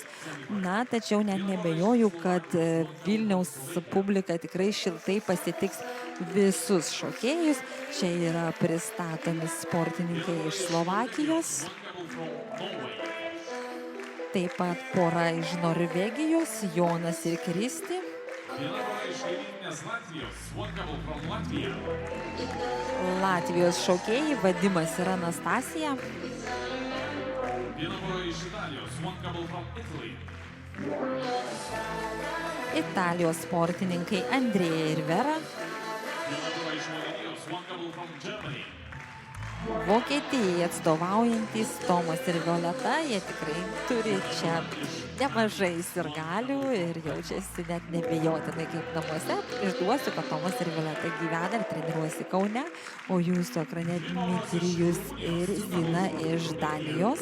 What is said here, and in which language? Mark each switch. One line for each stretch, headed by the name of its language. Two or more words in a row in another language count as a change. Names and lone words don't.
Lithuanian: Na, tačiau net nebejoju, kad Vilniaus publika tikrai šiltai pasitiks visus šokėjus. Čia yra pristatomi sportininkai iš Slovakijos. Taip pat pora iš Norvegijos, Jonas ir Kristi. Viena pora iš kaimyninės Latvijos,
English: one couple from Latvija.
Lithuanian: Latvijos šokėjai Vadimas ir Anastasija. Viena pora iš Italijos,
English: one couple from Italy.
Lithuanian: Italijos sportininkai Andrėja ir Vera. Viena pora iš Vokietijos,
English: one couple from Germany.
Lithuanian: Vokietijai atstovaujantys Tomas ir Violeta, jie tikrai turi čia nemažai sirgalių ir jaučiasi net nebejotinai kaip namuose. Išduosiu, kad Tomas ir Violeta gyvena ir treniruosi Kaune, o jūsų ekrane Dmitrijus ir Zina iš Danijos.